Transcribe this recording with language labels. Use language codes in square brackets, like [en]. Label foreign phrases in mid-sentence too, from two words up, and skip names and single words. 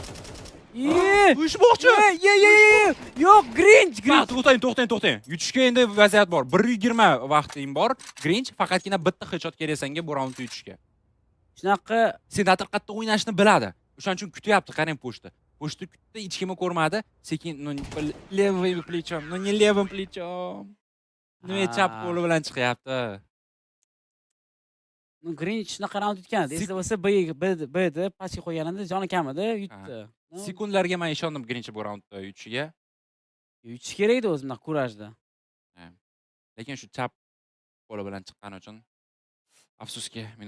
[uz] Uyushmoqchi. Yo'q, Grinch. To'xtang. Yutishga endi vaziyat bor. 1:20 vaqting bor. Grinch faqatgina bitta headshot kerak senga bu raundni yutishga. Shunaqa Senator qattiq o'ynashni biladi. O'shaning uchun kutyapti, qarang pochta. Pochta kutdi, hech kimni ko'rmadi. [ru] Sekin levым плечом, не левым плечом. [uz] Chap qo'li bilan chiqyapti. Grinch shunaqa raund yutgan. Esda bo'lsa B'da pastga qo'yganida joni kamida yutdi. Sekundlarga men ishondim Grinch bu raundda yutishiga. Yutish kerak edi o'zi bunaqa kurajda. Lekin shu chap qo'li bilan chiqqani uchun afsuski minus